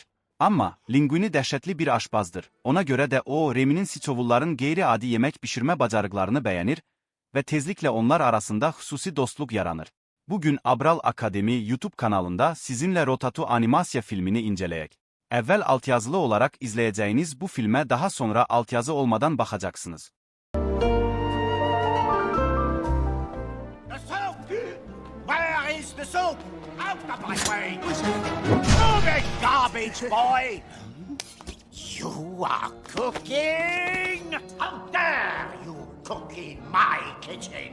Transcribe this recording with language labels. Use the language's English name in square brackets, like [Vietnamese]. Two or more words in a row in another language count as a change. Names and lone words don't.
[Azerbaijani] Amma Linguini dəhşətli bir aşbazdır. Ona görə də o, Reminin siçovulların qeyri-adi yemək bişirmə bacarıqlarını bəyənir və tezliklə onlar arasında xüsusi dostluq yaranır. Bugün Abral Academy YouTube kanalında sizinlə Rotatu animasiya filmini inceləyək. Əvvəl altyazılı olaraq izləyəcəyiniz bu filmə daha sonra altyazı olmadan baxacaqsınız. [English] Where is the soup? Out of my way! Move it, garbage boy! You are cooking! How dare you cook in my kitchen?